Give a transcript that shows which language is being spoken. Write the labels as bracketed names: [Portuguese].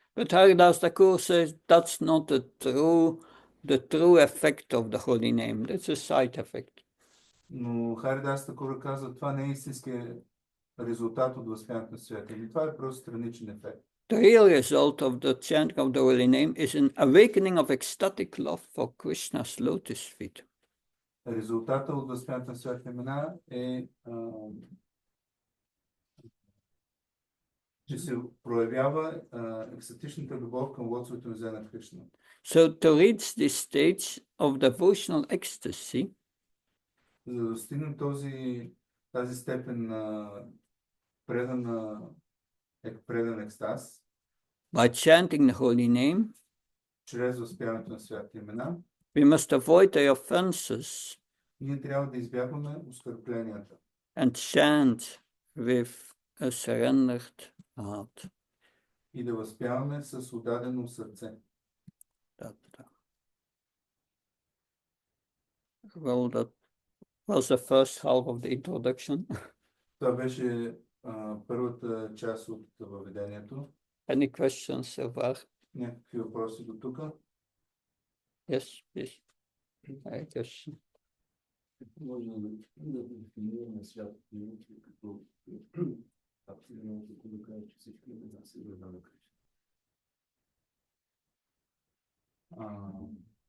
[English] But Haridas Thakur says that's not the true effect of the holy name. That's a side effect. [Bulgarian] Но Харидас Такура казва, това не е истинския резултат от възпяването на свято име. Това е просто страничен ефект. [English] The real result of the chanting of the holy name is an awakening of ecstatic love for Krishna's lotus feet. [Bulgarian] Резултата от възпяването на свято имена е, че се проявява екстатичната любов към лотосовите нозе на Кришна. [English] So to reach this stage of devotional ecstasy, [Bulgarian] За да достигнем тази степен на предан екстаз, [English] by chanting the holy name, [Bulgarian] чрез възпяването на святите имена, [English] we must avoid the offenses [Bulgarian] ние трябва да избягваме оскърпленията [English] and chant with a surrendered heart. [Bulgarian] и да възпяваме с отдадено сърце. [English] Well, that was the first half of the introduction. [Bulgarian] Това беше първата част от въведението. [English] Any questions so far? [Bulgarian] Някакви въпроси до тук? [English] Yes, please. I guess. [Bulgarian] Може да дефинираме святото име като абсолютно тако да кажа, че всички имена се гледа на Кришна.